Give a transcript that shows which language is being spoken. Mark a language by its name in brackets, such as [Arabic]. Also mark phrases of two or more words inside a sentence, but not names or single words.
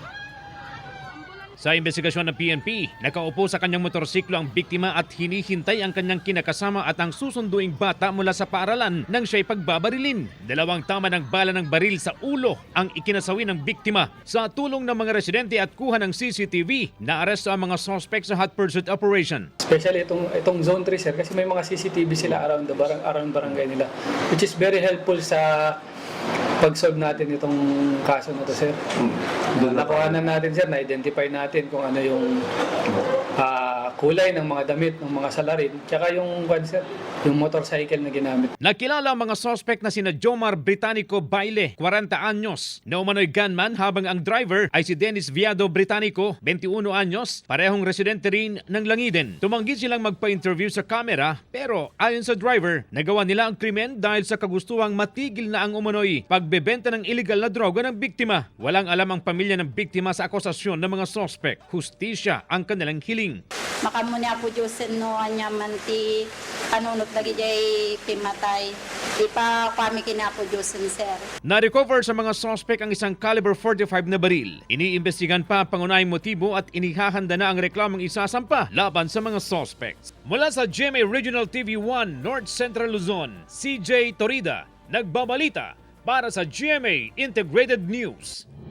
[Filipino] Sa investigasyon ng PNP, nakaupo sa kanyang motorsiklo ang biktima at hinihintay ang kanyang kinakasama at ang susunduing bata mula sa paaralan nang siya'y pagbabarilin. 2 tama ng bala ng baril sa ulo ang ikinasawi ng biktima. Sa tulong ng mga residente at kuha ng CCTV, naaresto ang mga suspect sa [English] hot pursuit operation. [Filipino] Especially itong Zone 3, sir, kasi may mga CCTV sila around barangay nila, [English] which is very helpful [Filipino] sa pag-solve natin itong kaso na to, sir. Nakuhanan natin, sir, na-identify natin kung ano yung kulay ng mga damit, ng mga salarin, tsaka yung motorcycle na ginamit. Nakilala ang mga suspect na sina Jomar Británico Baile, 40 anyos, na umano'y gunman habang ang driver ay si Dennis Viado Británico, 21 anyos, parehong residente rin ng Langiden. Tumanggi silang magpa-interview sa kamera pero ayon sa driver, nagawa nila ang krimen dahil sa kagustuhang matigil na ang umano'y pagbebenta ng illegal na droga ng biktima. Walang alam ang pamilya ng biktima sa akusasyon ng mga suspect. Hustisya ang kanilang hiling. [Iloko] Makamunya po Diyosin no anyaman ti panunot lagi jay pimatay. Di pa kami kinapo Diyosin, sir. [Filipino] Na-recover sa mga suspect ang isang caliber 45 na baril. Iniimbestigan pa ang pangunahing motibo at inihahanda na ang reklamong isasampa laban sa mga suspects. Mula sa GMA Regional TV 1 North Central Luzon, CJ Torida, nagbabalita para sa GMA Integrated News.